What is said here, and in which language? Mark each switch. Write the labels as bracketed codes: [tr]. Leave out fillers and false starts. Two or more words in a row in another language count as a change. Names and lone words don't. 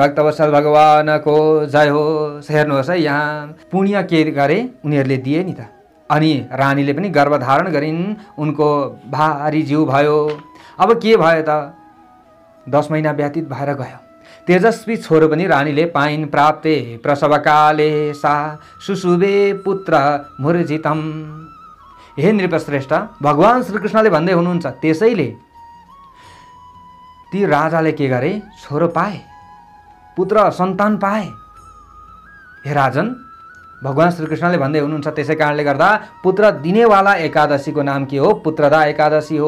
[ne] भक्तवत्सल भगवानको जय होस्। हेर्नुहोस् है, यहाँ पुण्य के गरे उनीहरूले दिए नि त, अनि रानीले पनि गर्भधारण गरिन्। उनको भारी जीव भयो। अब के भयो त, 10 महिना व्यतीत भएर गयो। तेजस्वी छोरो पनि रानीले पाइन्। [sa] प्राप्ते प्रसवकाले सा सुसुबे पुत्र मूर्जितम। हे नृपश्रेष्ठ, [ne] भगवान श्रीकृष्णले भन्दै हुनुहुन्छ, त्यसैले ती राजाले के गरे, छोरो पाए, पुत्र सन्तान पाए। हे राजन, भगवान श्रीकृष्णले भन्दै हुनुहुन्छ, त्यसै कारणले गर्दा पुत्र दिनेवाला एकादशीको नाम के हो, पुत्रदा एकादशी हो।